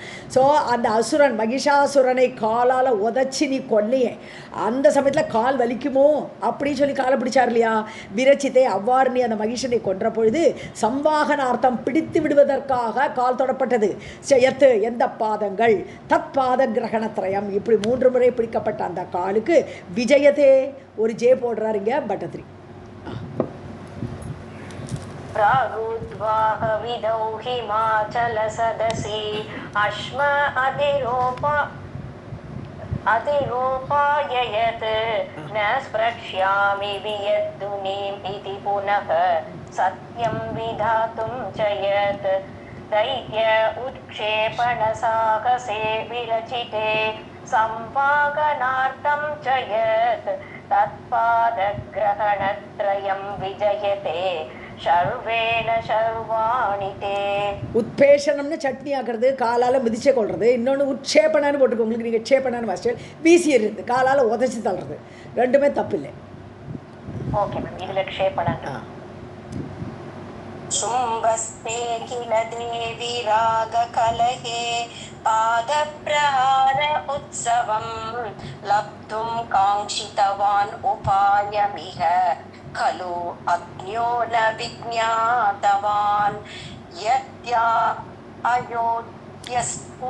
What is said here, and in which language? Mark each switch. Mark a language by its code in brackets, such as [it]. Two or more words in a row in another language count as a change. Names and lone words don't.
[ta] ஸோ அந்த அசுரன் மகிஷாசுரனை காலால் உதச்சி நீ கொன்னையே, அந்த சமயத்தில் கால் வலிக்குமோ அப்படின்னு சொல்லி காலை பிடிச்சார் இல்லையா? விரச்சித்தே, அவ்வாறு நீ அந்த மகிஷனை கொன்ற பொழுது சம்வாகனார்த்தம் பிடித்து விடுவதற்காக கால் தொடப்பட்டது. எத்து எந்த பாதங்கள்? [sa] तत् पाद ग्रहणत्रयम्. [ta] இப்படி 3 முறை பிடிக்கப்பட்ட அந்த காலுக்கு விஜயத்தே, ஒரு ஜே போடுறாரு இங்க பட்டத்ரி. [sa] प्रागुद्वाह विदौ हिमाचलसदसि अश्म अधिरोपाय यत् न स्प्रक्ष्यामि वियद्दुनीम् इति पुनः सत्यं विधातुं च यत् दैत्य उत्क्षेपणसाहसे विरचिते संवाहनार्थं च यत् तत्पादग्रहणत्रयं विजयते शर्वेण शर्वाणि ते. [ta] உத்பேஷணம்னு சட்னி ஆக்கிறது, காலால் மிதிச்சே கொள்வது. இன்னொன்று உட்சேபணன்னு போட்டுக்கோ, உங்களுக்கு நீங்கள் க்ஷேபணன்னு வாசிச்சல் வீசி எறிது, காலால் உதச்சி தள்ளுறது, 2மே தப்பில்லை. [en] okay ma'am, [ta] இதில் க்ஷேபணம். [sa] शुम्भस्ते किल देवी रागकलहे पादप्रहार उत्सवं लब्धुं काङ्क्षितवान् उपायमिह खलु अज्ञो न विज्ञातवान् यत्या अयोध्यस्तु